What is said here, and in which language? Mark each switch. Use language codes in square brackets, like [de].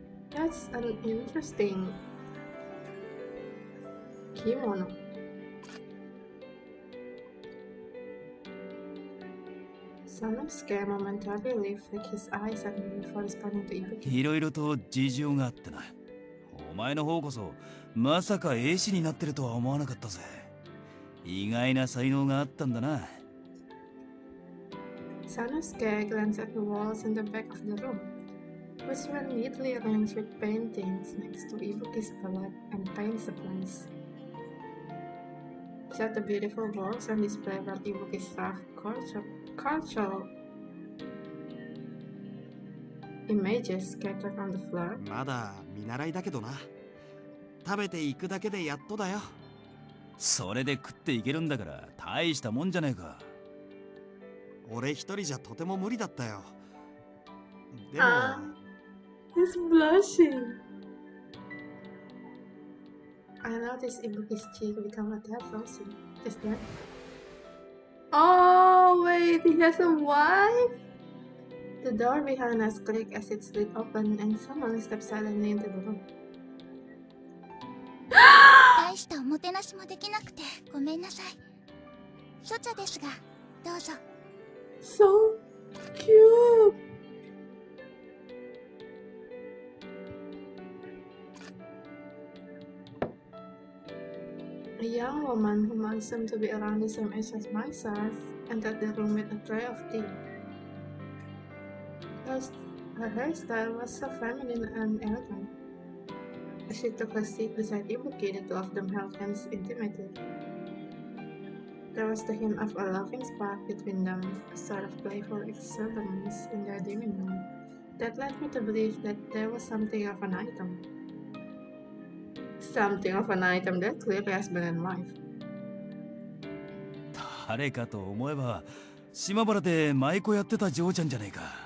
[en] That's an interesting kimono. Sanosuke momentarily flicked his eyes at me before responding to Ibuki. [ja] いろいろと事情があってな。お前の方こそまさか絵師になってるとは思わなかったぜ。意外な才能があったんだな。 [en] Sanosuke glanced at the walls in the back of the room, which were neatly arranged with paintings next to Ibuki's palette and paint supplies. He set the beautiful works on display while Ibuki's rough cultural images scattered on the floor. [ja] まだ見習いだけどな。食べていくだけでやっとだよ。それで食っていけるんだから大したもんじゃねえか。俺一人じゃとても無理だったよ。でも、 [en] he's blushing. I noticed Ibuki's cheek become a tad rosy. Just then. Oh wait, he has a wife? The door behind us clicked as it slid open and someone stepped silently into the room. [ja] 大したおもてなしもできなくてごめんなさい。初茶ですが、どうぞ。 [en] So cute! A young woman whom I assumed to be around the same age as myself entered the room with a tray of tea. Her hairstyle was so feminine and elegant. As she took her seat beside Ibuki, the two of them held hands intimately. There was the hint of a loving spark between them, a sort of playful exuberance in their demeanor, that led me to believe that there was something of an item. Something of an item that clearly has been in life. [ja] 誰かと思えば島原で舞妓やってた嬢ちゃんじゃねえか。